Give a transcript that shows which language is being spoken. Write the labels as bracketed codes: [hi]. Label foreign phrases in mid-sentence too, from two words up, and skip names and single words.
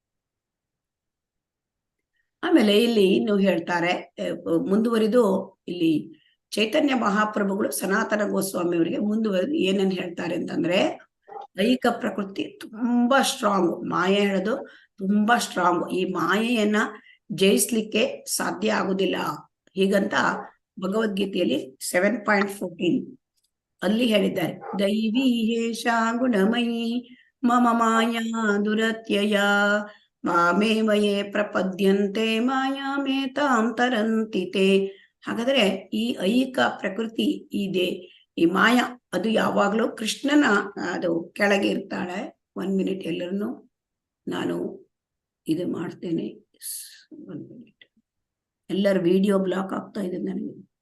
[kn] ಆಮೇಲೆ ಇಲ್ಲಿ ಇನ್ನು ಹೇಳ್ತಾರೆ, ಮುಂದುವರಿದು ಇಲ್ಲಿ ಚೈತನ್ಯ ಮಹಾಪ್ರಭುಗಳು ಸನಾತನ ಗೋಸ್ವಾಮಿ ಅವರಿಗೆ ಮುಂದುವರೆದು ಏನನ್ನು ಹೇಳ್ತಾರೆ ಅಂತಂದ್ರೆ, ದೈಹಿಕ ಪ್ರಕೃತಿ ತುಂಬಾ ಸ್ಟ್ರಾಂಗ್, ಮಾಯೆ ಹೇಳೋದು ತುಂಬಾ ಸ್ಟ್ರಾಂಗ್, ಈ ಮಾಯೆಯನ್ನ ಜಯಿಸ್ಲಿಕ್ಕೆ ಸಾಧ್ಯ ಆಗುದಿಲ್ಲ. ಹೀಗಂತ ಭಗವದ್ಗೀತೆಯಲ್ಲಿ 7.14 ಅಲ್ಲಿ ಹೇಳಿದ್ದಾರೆ. [sa] ದೈವೀ ಹೇಷಾ ಗುಣಮಯಿ ಮಮ ಮಾಯಾ ದುರತ್ಯಯ ಮಾಮೇವಯೇ ಪ್ರಪದ್ಯಂತೆ ಮಾಯಾಮೇತಾಂ ತರಂತಿತೆ. [kn] ಹಾಗಾದ್ರೆ ಈ ಐಹಿಕ ಪ್ರಕೃತಿ ಇದೆ, ಈ ಮಾಯಾ ಅದು ಯಾವಾಗ್ಲೂ ಕೃಷ್ಣನ ಅದು ಕೆಳಗೆ ಇರ್ತಾಳೆ. 1 ಮಿನಿಟ್ ಎಲ್ಲರನ್ನು ನಾನು ಇದು ಮಾಡ್ತೇನೆ. 1 ಮಿನಿಟ್. ಎಲ್ಲರ [en] video block [kn] ಆಗ್ತಾ ಇದೆ ನನಗೆ.